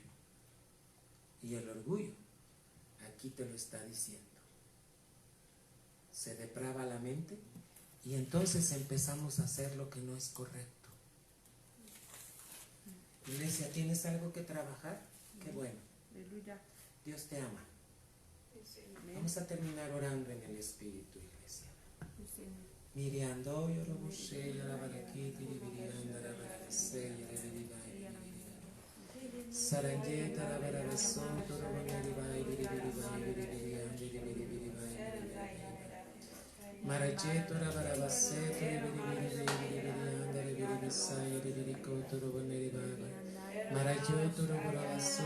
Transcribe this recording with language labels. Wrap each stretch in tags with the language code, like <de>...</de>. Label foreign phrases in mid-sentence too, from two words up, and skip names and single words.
<es>Y el orgullo, aquí te lo está diciendo, se deprava la mente y entonces empezamos a hacer lo que no es correcto. Iglesia, ¿tienes algo que trabajar? Qué bueno. Dios te ama. Vamos a terminar orando en el Espíritu, iglesia. Miriam, do yo robo she, alabaraki, tiribirian, darabarase, yarebiribai, Saranje, tarabarabason, toroboneribai, biribiribai, biribirian, biribiribai, Maraje, torabarabase, tiribiribirian, darabiribisai, yarebiriko, toroboneribai, Marajo, torobarabaso,</es>